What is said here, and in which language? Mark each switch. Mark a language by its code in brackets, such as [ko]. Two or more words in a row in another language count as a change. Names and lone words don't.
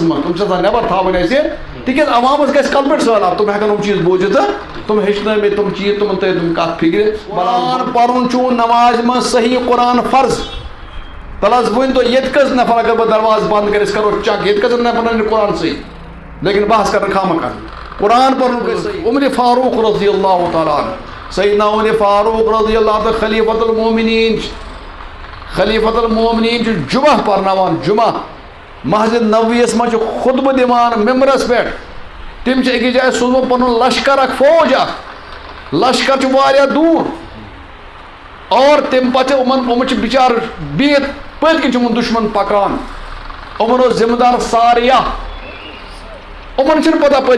[ks] منٛز تِم چھِ آسان نٮ۪بر تھاوٕنۍ اَسہِ تِکیٛازِ عوامس گژھِ کلہٕ پٮ۪ٹھ سہلاب تِم ہٮ۪کن یِم چیٖز بوٗزِتھ تہٕ تِم ہیٚچھنٲومٕتۍ تِم چیٖز تِمن تھٲے تِم کتھ فکرِ قرآن پرُن چھُ نمازِ منٛز صحیح قرآن فرض تل حظ ؤنۍتو ییٚتہِ کٔژ نفر اگر بہٕ دروازٕ بنٛد کٔرِ أسۍ کرو چک ییٚتہِ کٔژن نفرن نیرِ قرآن صحیح لیکن بحث کرنہٕ خامخا قرآن پرُن گژھِ صحیح عمرِ فاروق [ar] رضی اللہ تعالیٰ عنہ [ks] سیدنا عمرِ فاروق [ar] رضی اللہ [ks] تہٕ [ar] خلیفۃ المومنیٖن [ks] چھِ [ar] خلیفۃ المومنیٖن [ks] چھِ جمعہ پرناوان جمعہ مسجد نبویَس منٛز چھِ خطبہٕ دِوان ممبرس پٮ۪ٹھ تِم چھِ أکِس جایہِ سوٗزمُت پنُن لشکر اکھ فوج اکھ لشکر چھُ واریاہ دوٗر اور تمہِ پتہٕ چھِ یِمن چھِ بِچارٕ بِہِتھ پٔتۍ کِنۍ چھُ یِمن دُشمن پکان یِمن اوس ذمہٕ دار ساریہ یِمن چھنہٕ پتہ پٔتۍ